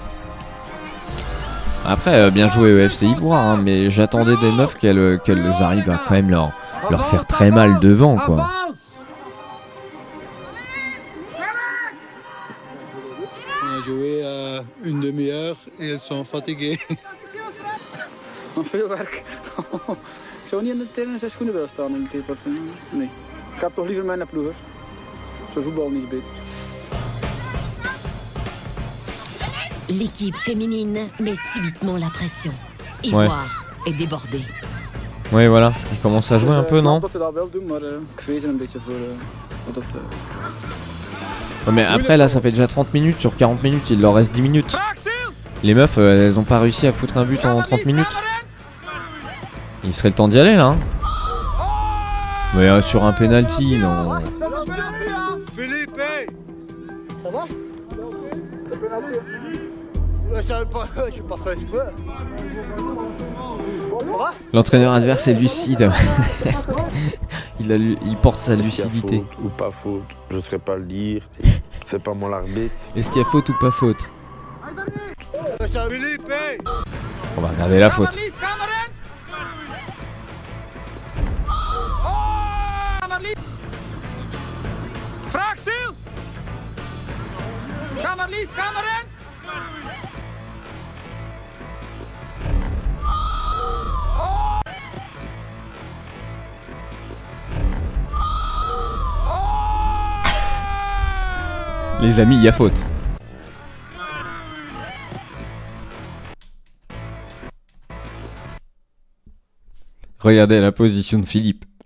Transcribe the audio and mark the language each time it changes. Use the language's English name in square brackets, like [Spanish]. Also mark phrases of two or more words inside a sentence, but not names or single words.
[French] Après, bien joué au FC Ivoire, hein, mais j'attendais des meufs qu'elles arrivent à quand même leur faire très mal devant, quoi. On a joué une demi-heure et elles sont fatiguées. [Dutch] Veel werk. Ik zou niet in zijn schoenen willen staan in de theepot. Nee. Ik heb toch liever mijn ploegers. Zo voetbal niet beter. [French] L'équipe féminine met subitement la pression. Ivoire est débordée. Ouais, voilà. Il commence à jouer un peu, non? [Dutch] Dat hij dat wel doet, maar ik vrees er een beetje voor dat [French] Ouais, mais après, là, ça fait déjà 30 minutes. Sur 40 minutes, il leur reste 10 minutes. Les meufs, elles ont pas réussi à foutre un but en 30 minutes. Il serait le temps d'y aller, là. Hein. Mais sur un penalty, non. Philippe, hey. Ça va? Le penalty. Je suis pas fait exprès. Ça va? L'entraîneur adverse est lucide. il porte sa lucidité. Faute ou pas faute, je ne saurais pas le dire. C'est pas moi l'arbitre. Est-ce qu'il y a faute ou pas faute? Philippe, hey. On va regarder la faute. [Dutch] Vraag Siel! Ga maar Lies, ga maar in! [French] Les amis, il y a faute. Regardez la position de Philippe.